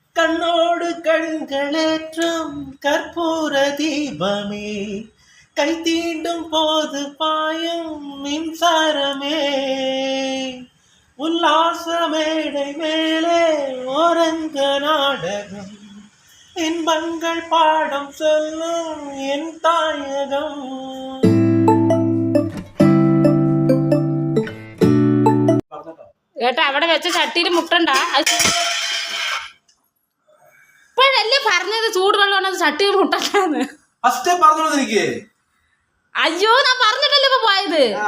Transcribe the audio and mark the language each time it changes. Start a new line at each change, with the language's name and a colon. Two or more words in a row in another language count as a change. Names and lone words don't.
Tamil: கண்ணோடு கண்களேற்றும் கற்பூர தீபமே, கை தீண்டும் போது பாயும் மின்சாரமே, உல்லாச மேடை மேலே ஓரங்க நாடகம், இன்பங்கள் பாடம் சொல்லும் என் தாயகம்.
Malayalam: ഏട്ടാ അവിടെ വെച്ച ചട്ടിയിൽ മുട്ടണ്ട. ഇപ്പോഴല്ലേ പറഞ്ഞത് ചൂടുവെള്ളം ചട്ടിയിൽ മുട്ടണ്ടാന്ന്. അയ്യോ ഞാൻ പറഞ്ഞിട്ടല്ലേ ഇപ്പൊ പോയത്.